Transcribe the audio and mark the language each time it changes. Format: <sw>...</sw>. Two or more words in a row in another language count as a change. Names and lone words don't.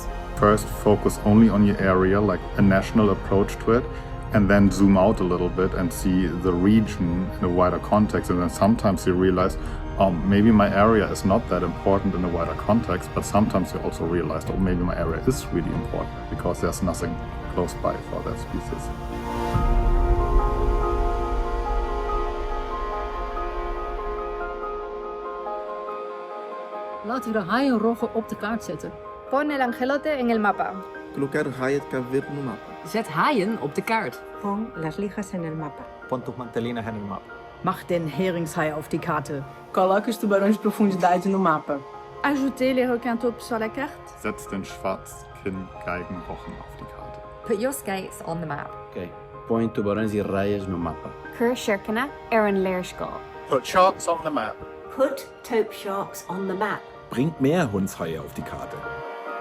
<en>First, focus only on your area, like a national approach to it, and then zoom out a little bit and see the region in a wider context. And then sometimes you realize, maybe my area is not that important in a wider context, but sometimes you also realize, maybe my area is really important because there's nothing close by for that species.</en> <nl>Laten we de haaienroggen op de kaart zetten.</nl> <es>Pon el angelote en el mapa.</es> <pt>Colocar raia de Cabo Verde no mapa.</pt> <nl>Zet haaien op de kaart.</nl> <es>Pon las lijas en el mapa. Pon tus mantelinas en el mapa.</es> <de>Mach den Heringshai auf die Karte.</de> <pt>Coloque os tubarões de profundidade no mapa.</pt> <fr>Ajoutez les requins taupes sur la carte.</fr> <de>Setz den Schwarzkinn-Geigenrochen auf die Karte.</de> <en>Put your skates on the map. Ok.</en> <pt>Põe tubarões e raias no mapa. Cur Shirkana Aaron Leirskol.</pt> <en>Put sharks on the map. Put taupe sharks on the map.</en> <de>Bringt mehr Hundshaie auf die Karte.</de>